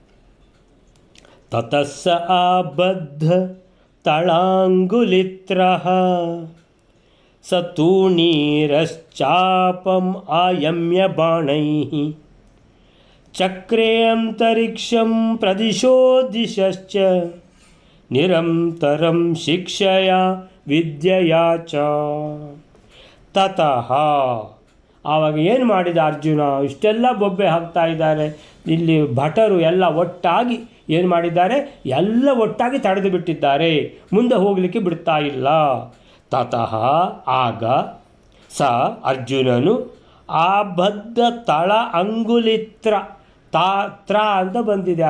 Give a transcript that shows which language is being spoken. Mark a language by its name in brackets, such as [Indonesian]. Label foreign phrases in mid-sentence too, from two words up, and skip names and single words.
[Sanskrit] ತತಸ್ಸ ಆಬದ್ಧ ತಳಾಂಗುಲಿತ್ರಃ ಸತೂಣೀರಶ್ಚಾಪಂ ಆಯಮ್ಯ ಬಾಣೈಃ ಚಕ್ರೇ ಅಂತರಿಕ್ಷಂ ಪ್ರದಿಶೋ ದಿಶಶ್ಚ ನಿರಂತರಂ ಶಿಕ್ಷಯ ವಿದ್ಯೆಯಾ ಚ. [Kannada] ತತಃ ಆವಾಗ ಏನು ಮಾಡಿದ ಅರ್ಜುನ? ಇಷ್ಟೆಲ್ಲ ಬೊಬ್ಬೆ ಹಾಕ್ತಾ ಇದ್ದಾರೆ. ಇಲ್ಲಿ ಭಟರು ಎಲ್ಲ ಒಟ್ಟಾಗಿ ಏನು ಮಾಡಿದ್ದಾರೆ? ಎಲ್ಲ ಒಟ್ಟಾಗಿ ತಡೆದು ಬಿಟ್ಟಿದ್ದಾರೆ. ಮುಂದೆ ಹೋಗಲಿಕ್ಕೆ ಬಿಡ್ತಾ ಇಲ್ಲ. ತತಃ ಆಗ ಸ ಅರ್ಜುನನು [Sanskrit] ಆಬದ್ಧ ತಳ ಅಂಗುಲಿತ್ರ ತ್ರ [Kannada] ಅಂತ ಬಂದಿದೆ.